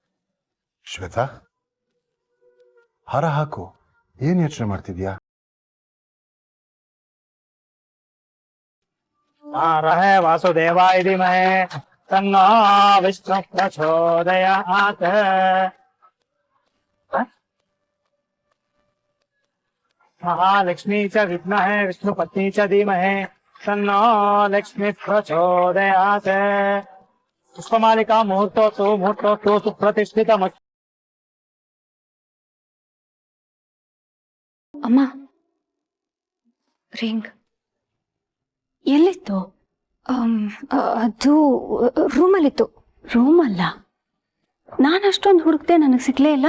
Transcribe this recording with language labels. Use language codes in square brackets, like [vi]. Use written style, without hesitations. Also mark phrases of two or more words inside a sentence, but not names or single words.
[kn] ಶ್ವೇತಾ, ಹಾರ ಹಾಕು. ಏನ್ ಯೋಚನೆ ಮಾಡ್ತಿದ್ಯಾ? [sa] रहे वासुदेवाय धीमहि तन्नो विष्णु प्रचोदयात्। महालक्ष्मी च विद्महे विष्णुपत्नी च धीमहि तन्नो लक्ष्मी प्रचोदयात्। पुष्पमालिका मुहूर्तोऽस्तु सुप्रतिष्ठितम्। [kn] ಅಮ್ಮ ರಿಂಗ್ ಎಲ್ಲಿತ್ತು? ಅದು ರೂಮಲ್ಲಿತ್ತು. ರೂಮಲ್ಲ. ನಾನು ಅಷ್ಟೊಂದು ಹುಡುಕ್ತೆ, ನನಗೆ ಸಿಗ್ಲೇ ಇಲ್ಲ.